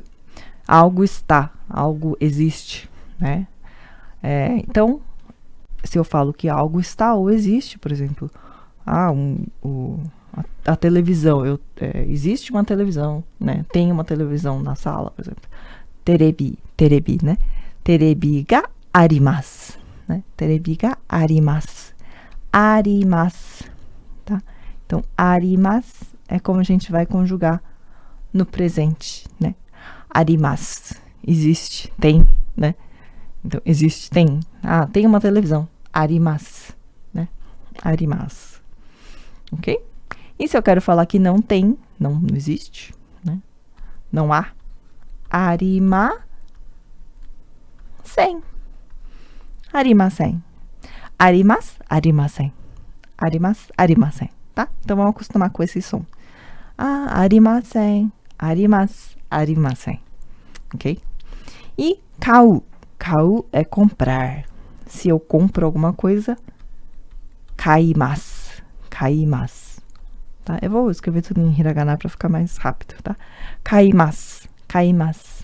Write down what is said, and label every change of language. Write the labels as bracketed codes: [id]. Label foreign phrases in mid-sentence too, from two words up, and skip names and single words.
[pt] Algo está, algo existe, né? Então, se eu falo que algo está ou existe, por exemplo, a televisão, existe uma televisão, né? Tem uma televisão na sala, por exemplo. Terebi, né? [ja] テレビがあります, né? テレビがあります. [pt] Arimasu, tá? Então, arimasu é como a gente vai conjugar no presente, né? Arimasu, existe, tem, né? Então, existe, tem. Tem uma televisão. Arimasu, né? Arimasu. Ok? E se eu quero falar que não tem, não existe, né? Não há. [ja] ありません。ありません. あります、ありません。あります、ありません. [pt] Tá? Então, vamos acostumar com esse som. Arimasen. [ja] あります、ありません. [pt] Ok? E kau. Kau é comprar. Se eu compro alguma coisa, kaimasu. Kaimasu. Tá? Eu vou escrever tudo em hiragana para ficar mais rápido, tá? [ja] 買います。買います.